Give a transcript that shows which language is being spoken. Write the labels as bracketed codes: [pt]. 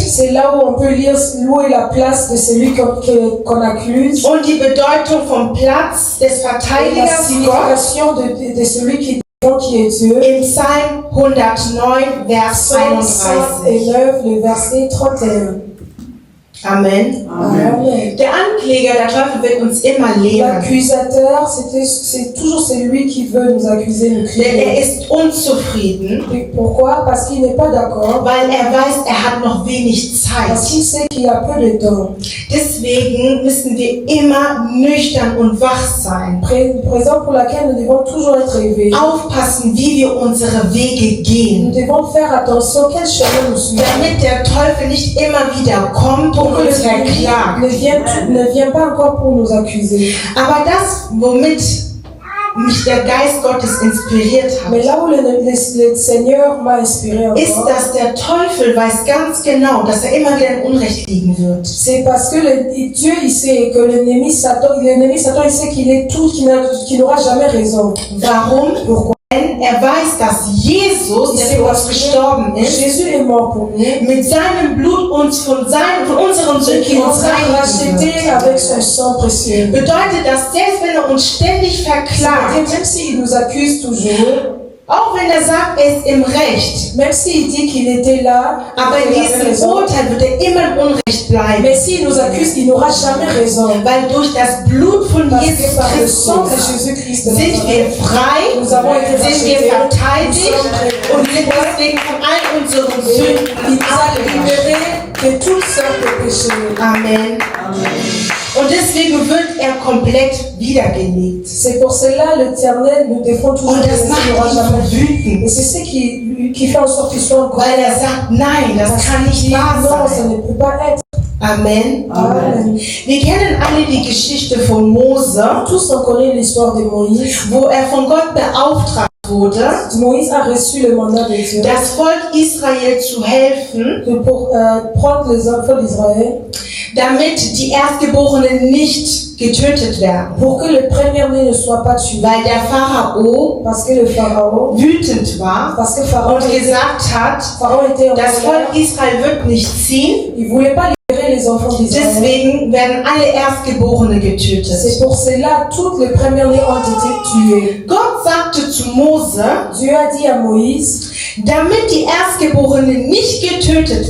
[fr] C'est là où on peut lire où est la place de celui qu'on accuse. [de] Und die Bedeutung vom Platz des [fr] Et la [de] Verteidigers Gott [fr] signification de celui qui est Dieu. [de] im Psalm 109, Vers [fr] Psaume [de] 31. [fr] 109, le verset 31. [de] Amen. [fr] Amen. [de] Der Ankläger, der Teufel, wird uns immer lehren. [fr] L'accusateur, c'est toujours celui qui veut nous accuser, nous [de] Denn [fr] crier. [de] er ist unzufrieden, [fr] Et pourquoi? Parce qu'il n'est pas d'accord. [de] weil er weiß, er hat noch wenig [fr] Parce [de] Zeit. [fr] qu'il sait qu'il a peu de temps. [de] Deswegen müssen wir immer nüchtern und wach sein. [fr] Raison pour laquelle nous devons toujours être éveillés. [de] Aufpassen, wie wir unsere Wege [fr] Nous [de] gehen, [fr] devons faire attention quel chemin nous suivons. [de] damit der Teufel nicht immer wieder kommt und [fr] Pour que [de] uns [fr] le [de] verklagt. [fr] ne vient pas encore pour nous accuser. [de] Aber das, womit mich der Geist Gottes inspiriert [fr] Mais [de] hat, [fr] là où le Seigneur m'a inspiré [de] ist, [fr] encore, [de] dass der Teufel weiß ganz genau, dass er immer wieder in Unrecht liegen wird. [fr] c'est parce que Dieu il sait que l'ennemi Satan il sait qu'il est tout, qu'il n'aura jamais raison. [de] Warum? [fr] Pourquoi? [de] Denn er weiß, dass Jesus, der für uns gestorben ist, [fr] Jésus est mort pour nous. [de] mit seinem Blut uns von unseren [fr] Qui [de] Sünden [fr] nous a [de] reinigen wird. [fr] rachetés avec son sang précieux. [de] Bedeutet, dass selbst wenn er uns ständig [fr] Et [de] verklagt, [fr] même s'il nous accuse toujours, [de] auch wenn er sagt, er ist im Recht, [fr] même s'il dit qu'il était là, [de] aber in [fr] qu'il avait [de] diesem [fr] raison, [de] Urteil wird er immer im Unrecht bleiben. [fr] mais s'il nous accuse, il n'aura jamais raison. [de] Weil durch das Blut von [fr] Parce [de] Jesus [fr] que par le sang de [de] Christus [fr] Jésus-Christ de [de] sind wir [fr] Nazareth, [de] frei, [fr] nous avons été [de] sind wir [fr] rachetés, [de] verteidigt [fr] nous sommes [de] und sind deswegen von all unseren Sünden [fr] il nous a [de] abgewaschen. [fr] libérés de toutes sortes de péchés. Amen. [de] Und deswegen wird er komplett wiedergelegt. [fr] C'est pour cela l'Éternel nous défend toujours. [de] Und das [fr] il [de] macht [fr] n'aura [de] ihn [fr] jamais. [de] so [fr] Et [de] wütend, [fr] c'est ce qui fait en sorte qu'ils soient encore. [de] weil er sagt, nein, das kann nicht wahr [fr] Non, ça [de] sein. [fr] ne peut pas être. [de] Amen. [fr] Amen. [de] Wir kennen alle die Geschichte von Mose, [fr] Tous on connaît l'histoire de Moïse. [de] wo er von Gott beauftragt wurde, [fr] Moïse a reçu le mandat de Dieu [de] das Volk Israel zu helfen, [fr] pour prendre les enfants d'Israël [de] damit die Erstgeborenen nicht getötet werden. [fr] pour que le premier-né ne soit pas tué. [de] Weil der Pharao [fr] Parce que le Pharaon, [de] wütend war [fr] parce que Pharaon [de] und gesagt hat, [fr] était en [de] das [fr] colère, [de] Volk Israel wird nicht ziehen, [fr] il ne voulait pas libérer les enfants d'Israël. [de] deswegen werden alle Erstgeborene getötet. [fr] C'est pour cela toutes les premiers-nés ont été tués. [de] Gott sagte zu Mose, [fr] Dieu a dit à Moïse, [de] damit die Erstgeborenen nicht getötet